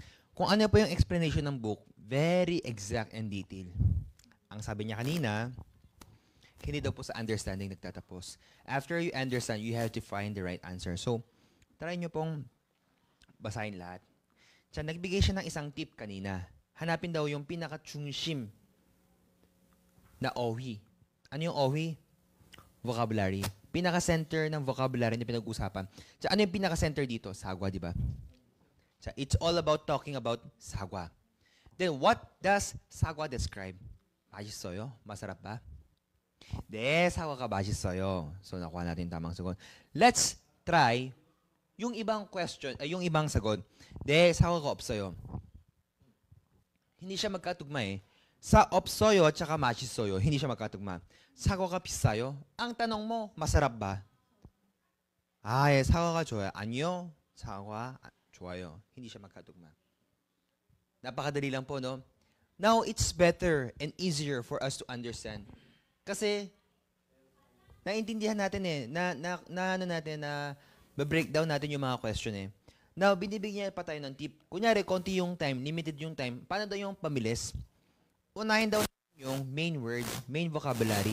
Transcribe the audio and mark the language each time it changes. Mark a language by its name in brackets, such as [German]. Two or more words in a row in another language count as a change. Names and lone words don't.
[Filipino] kung ano po yung explanation ng book, [English] very exact and detailed. [Filipino] Ang sabi niya kanina, hindi daw po sa understanding nagtatapos. [English] After you understand, you have to find the right answer. [Filipino] So, try nyo pong basahin lahat. Siya, nagbigay siya ng isang tip kanina. Hanapin daw yung pinaka-chungshim na ohi. Ano yung ohi? Vocabulary. Pinaka-center ng vocabulary na pinag-usapan. Siya, ano yung pinaka-center dito? Sagwa, di ba? Siya, [English] it's all about talking about sagwa. Then, what does sagwa describe? [Korean] 맛있어요? [Filipino] Masarap ba? [Korean] 네, 사과가 맛있어요. [Filipino] So, nakuha natin yung tamang sagot. [English] Let's try [Filipino] yung ibang question, yung ibang sagot. [Korean] 네, 사과가 없어요. [Filipino] Hindi siya magkatugma eh. Sa 없어요 at saka 맛있어요, hindi siya magkatugma. [Korean] 사과가 비싸요? [Filipino] Ang tanong mo, masarap ba? [Korean] 아, 예, 사과가 좋아요. 아니요, 사과 좋아요. [Filipino] Hindi siya magkatugma. Napakadali lang po, no? [English] Now, it's better and easier for us to understand. [Filipino] Kasi, naintindihan natin eh, breakdown natin yung mga question eh. Now, binibigyan pa tayo ng tip. Kunyari, konti yung time, limited yung time. Paano daw yung pamilis? Unahin daw yung [English] main word, main vocabulary.